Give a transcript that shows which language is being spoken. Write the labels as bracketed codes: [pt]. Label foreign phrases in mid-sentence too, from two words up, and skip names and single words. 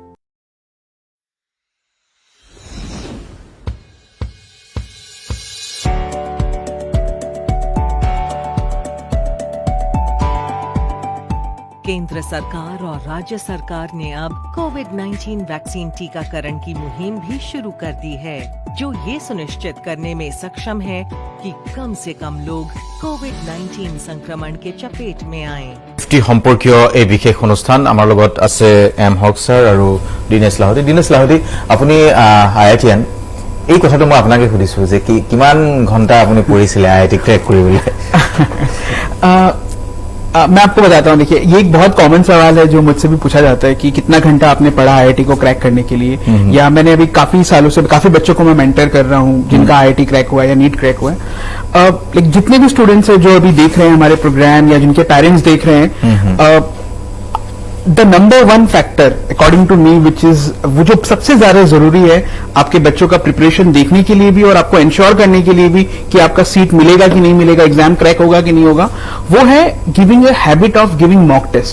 [hi] केंद्र सरकार और राज्य सरकार ने अब कोविड-19 वैक्सीन टीकाकरण की मुहिम भी शुरू कर दी है, जो ये सुनिश्चित करने में सक्षम है कि कम से कम लोग कोविड-19 संक्रमण के चपेट में आएं। [as] সম্পর্কীয় এই বিশেষ অনুষ্ঠান আমাৰ লগত আছে এম হক স্যাৰ আৰু দিনেশ লাহোটি। দিনেশ লাহোটি, আপুনি আইআইটিয়ান, এই কথাটো মই আপোনাকে সুধিছো যে কিমান ঘণ্টা আপুনি পঢ়িছিলে আইআইটি ক্ৰেক কৰিবলৈ? [hi] मैं आपको बताता हूँ। देखिए, ये एक बहुत कॉमन सवाल है जो मुझसे भी पूछा जाता है कि कितना घंटा आपने पढ़ा आईआईटी को क्रैक करने के लिए। या मैंने अभी काफी सालों से काफी बच्चों को मैं मेंटर कर रहा हूँ जिनका आईआईटी क्रैक हुआ है या नीट क्रैक हुआ है। जितने भी स्टूडेंट्स हैं जो अभी देख रहे हैं हमारे प्रोग्राम या जिनके पेरेंट्स देख रहे हैं, [en] the number 1 factor according to me which is [hi] वो जो सबसे ज्यादा जरूरी है आपके बच्चों का प्रिपरेशन देखने के लिए भी और आपको इंश्योर करने के लिए भी कि आपका सीट मिलेगा कि नहीं मिलेगा, एग्जाम क्रैक होगा कि नहीं होगा, वो है [en] giving a habit of giving mock test.